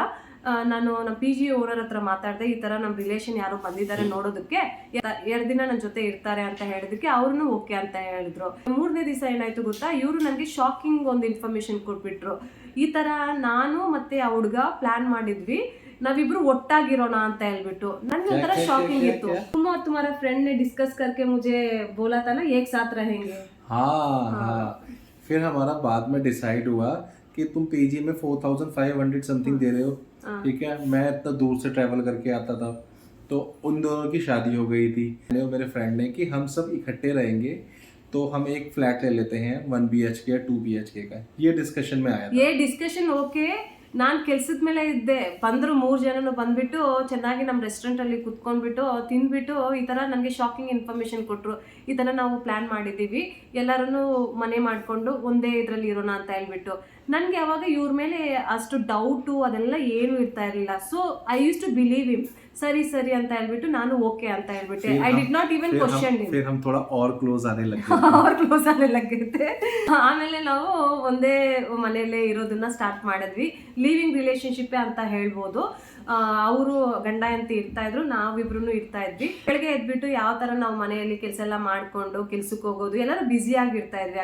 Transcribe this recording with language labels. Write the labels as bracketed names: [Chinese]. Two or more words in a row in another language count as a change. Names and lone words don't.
[Kannada] ನಾನು ನಮ್ಮ [English] PG owner [Kannada] ಹತ್ರ ಮಾತಾಡಿದೆ, ಈ ಥರ ನಮ್ಮ ರಿಲೇಷನ್ ಯಾರೋ ಬಂದಿದ್ದಾರೆ ನೋಡೋದಕ್ಕೆ, 2 ದಿನ ನನ್ನ ಜೊತೆ ಇರ್ತಾರೆ ಅಂತ ಹೇಳಿದಕ್ಕೆ ಅವ್ರೂ ಓಕೆ ಅಂತ ಹೇಳಿದ್ರು. 3ನೇ ದಿವಸ ಏನಾಯ್ತು ಗೊತ್ತಾ, ಇವರು ನನಗೆ ಶಾಕಿಂಗ್ ಒಂದು ಇನ್ಫಾರ್ಮೇಶನ್ ಕೊಟ್ಬಿಟ್ರು. ಈ ಥರ ನಾನು ಮತ್ತೆ ಆ ಹುಡುಗ ಪ್ಲಾನ್ ಮಾಡಿದ್ವಿ, ನಾವಿಬ್ರು ಒಟ್ಟಾಗಿರೋಣ ಅಂತ ಹೇಳ್ಬಿಟ್ಟು. ನನ್ಗೆ ಒಂಥರ ಶಾಕಿಂಗ್ ಇತ್ತು. [Hindi] तुम्हारा फ्रेंड ने डिस्कस करके मुझे बोला था ना एक साथ रहेंगे. हाँ. फिर हमारा बाद में डिसाइड हुआ कि तुम पीजी में 4500 समथिंग दे रहे हो, ठीक है. मैं इतना दूर से ट्रैवल करके आता था, तो उन दोनों की शादी हो गई थी. मैंने और मेरे फ्रेंड ने कि हम सब इकट्ठे रहेंगे तो हम एक फ्लैट ले लेते हैं 1 BHK या 2 BHK का. ये डिस्कशन में आया था. ये डिस्कशन ಓಕೆ. [Kannada] ನಾನು ಕೆಲ್ಸದ ಮೇಲೆ ಇದ್ದೆ, ಬಂದರು 3 ಜನನು ಬಂದ್ಬಿಟ್ಟು ಚೆನ್ನಾಗಿ ನಮ್ಮ ರೆಸ್ಟೋರೆಂಟಲ್ಲಿ ಕುತ್ಕೊಂಡ್ಬಿಟ್ಟು ತಿಂದ್ಬಿಟ್ಟು ಈ ಥರ ನನಗೆ [English] shocking information [Kannada] ಕೊಟ್ಟರು. ಈ ಥರ ನಾವು ಪ್ಲ್ಯಾನ್ ಮಾಡಿದ್ದೀವಿ, ಎಲ್ಲರೂ ಮನೆ ಮಾಡಿಕೊಂಡು ಒಂದೇ ಇದರಲ್ಲಿ ಇರೋಣ ಅಂತ ಹೇಳ್ಬಿಟ್ಟು. ನನಗೆ ಅವಾಗ ಇವ್ರ ಮೇಲೆ ಅಷ್ಟು ಡೌಟು ಅದೆಲ್ಲ ಏನೂ ಇರ್ತಾ ಇರಲಿಲ್ಲ. [English] So I use to believe him. [Kannada] ಸರಿ ಸರಿ ಅಂತ ಹೇಳ್ಬಿಟ್ಟು ನಾನು ಓಕೆ ಅಂತ ಹೇಳ್ಬಿಟ್ಟೆ. [English] I did not even question him. [Hindi] फिर हम थोड़ा और क्लोज आने लगे. [Kannada] ಅವ್ರ ಕ್ಲೋಸ್ ಆನೆ ಲಗ್ಗಿರುತ್ತೆ. ಆಮೇಲೆ ನಾವು ಒಂದೇ ಮನೆಯಲ್ಲೇ ಇರೋದನ್ನ ಸ್ಟಾರ್ಟ್ ಮಾಡಿದ್ವಿ. [English] living relationship [Kannada] ಅಂತ ಹೇಳ್ಬೋದು. ಅವರು ಗಂಡ ಅಂತ ಇರ್ತಾ ಇದ್ರು, ನಾವಿಬ್ರು ಇರ್ತಾ ಇದ್ವಿ. ಬೆಳಗ್ಗೆ ಎದ್ಬಿಟ್ಟು ಯಾವ ಥರ ನಾವು ಮನೆಯಲ್ಲಿ ಕೆಲಸ ಎಲ್ಲ ಮಾಡಿಕೊಂಡು ಕೆಲ್ಸಕ್ಕೆ ಹೋಗೋದು, ಎಲ್ಲರೂ ಬ್ಯುಸಿಯಾಗಿ ಇರ್ತಾ ಇದ್ವಿ.